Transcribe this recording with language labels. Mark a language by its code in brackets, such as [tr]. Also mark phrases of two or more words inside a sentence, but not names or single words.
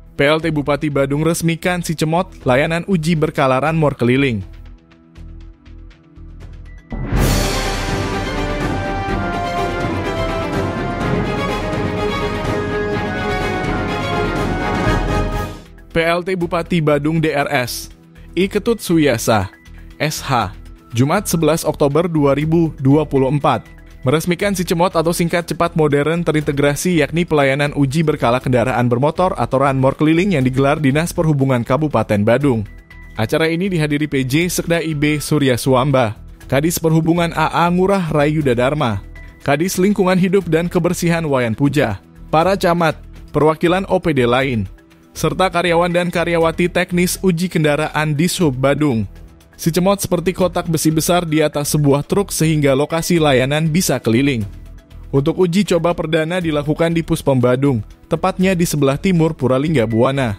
[id] PLT Bupati Badung resmikan Si Cemot layanan uji berkala Ranmor keliling. PLT Bupati Badung DRS I Ketut Suyasa SH Jumat 11 Oktober 2024 meresmikan Si Cemot atau singkat cepat modern terintegrasi, yakni pelayanan uji berkala kendaraan bermotor atau Ranmor keliling yang digelar Dinas Perhubungan Kabupaten Badung. Acara ini dihadiri PJ Sekda IB Surya Suamba, Kadis Perhubungan AA Ngurah Rayuda Dharma, Kadis Lingkungan Hidup dan Kebersihan Wayan Puja, para camat, perwakilan OPD lain, serta karyawan dan karyawati teknis uji kendaraan Dishub Badung. Si Cemot seperti kotak besi besar di atas sebuah truk sehingga lokasi layanan bisa keliling. Untuk uji coba perdana dilakukan di Puspom Badung, tepatnya di sebelah timur Puralingga Buana.